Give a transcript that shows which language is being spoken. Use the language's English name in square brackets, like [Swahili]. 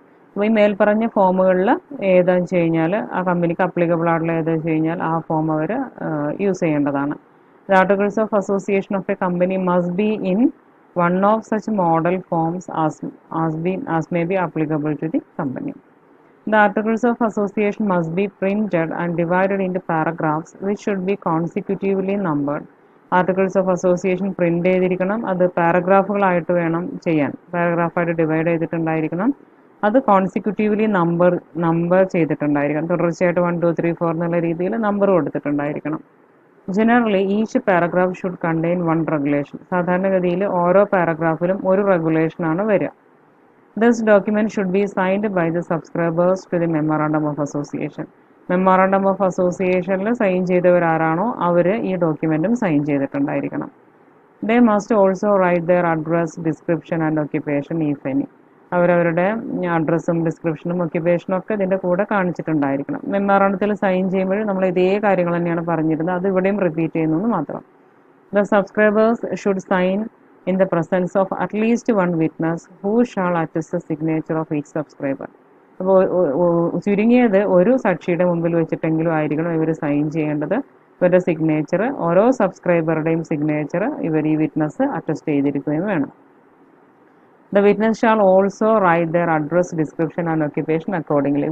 [Malayalam] അപ്പോൾ ഈ മേൽപ്പറഞ്ഞ ഫോമുകളിൽ ഏതാണെന്ന് വെച്ച് കഴിഞ്ഞാൽ ആ കമ്പനിക്ക് അപ്ലിക്കബിൾ ആയിട്ടുള്ള ഏതാണെന്ന് വെച്ച് കഴിഞ്ഞാൽ ആ ഫോം അവർ യൂസ് ചെയ്യേണ്ടതാണ്. [English] The articles of association of a company must be in one of such model forms as may be applicable to the company. The articles of association must be printed and divided into paragraphs which should be consecutively numbered. [Malayalam] Articles of association print ചെയ്തിരിക്കണം, അത് പാരഗ്രാഫുകളായിട്ട് വേണം ചെയ്യാൻ, പാരഗ്രാഫായിട്ട് divide ചെയ്തിട്ടുണ്ടായിരിക്കണം, അത് കോൺസിക്യൂട്ടീവ്ലി number ചെയ്തിട്ടുണ്ടായിരിക്കണം, തുടർച്ചയായിട്ട് 1, 2, 3, 4 എന്നുള്ള രീതിയിൽ number കൊടുത്തിട്ടുണ്ടായിരിക്കണം. [English] Generally each paragraph should contain 1 regulation. [Malayalam] സാധാരണഗതിയിൽ ഓരോ പാരഗ്രാഫിലും ഒരു റെഗുലേഷനാണ് വരിക. [English] This document should be signed by the subscribers to the Memorandum of Association. [Malayalam] Memorandum of അസോസിയേഷനിൽ sign ചെയ്തവരാരാണോ അവർ ഈ ഡോക്യുമെൻറ്റും sign ചെയ്തിട്ടുണ്ടായിരിക്കണം. [English] They must also write their address, description and occupation if any. [Malayalam] അവരവരുടെ അഡ്രസ്സും ഡിസ്ക്രിപ്ഷനും ഒക്യുപ്പേഷനും ഒക്കെ ഇതിൻ്റെ കൂടെ കാണിച്ചിട്ടുണ്ടായിരിക്കണം. മെമ്മോറാണ്ടത്തിൽ സൈൻ ചെയ്യുമ്പോൾ നമ്മൾ ഇതേ കാര്യങ്ങൾ തന്നെയാണ് പറഞ്ഞിരുന്നത്, അത് ഇവിടെയും റിപ്പീറ്റ് ചെയ്യുന്നു മാത്രം. [English] The subscribers should sign in the presence of at least one witness who shall attest the signature of each subscriber. [Malayalam] അപ്പോൾ ചുരുങ്ങിയത് ഒരു സാക്ഷിയുടെ മുമ്പിൽ വെച്ചിട്ടെങ്കിലും ആയിരിക്കണം ഇവർ സൈൻ ചെയ്യേണ്ടത്. ഇവരുടെ സിഗ്നേച്ചർ, ഓരോ സബ്സ്ക്രൈബറുടെയും സിഗ്നേച്ചർ ഇവർ ഈ വിറ്റ്നസ് അറ്റസ്റ്റ് ചെയ്തിരിക്കുകയും വേണം. [English] The witness shall also write their address, description and occupation accordingly.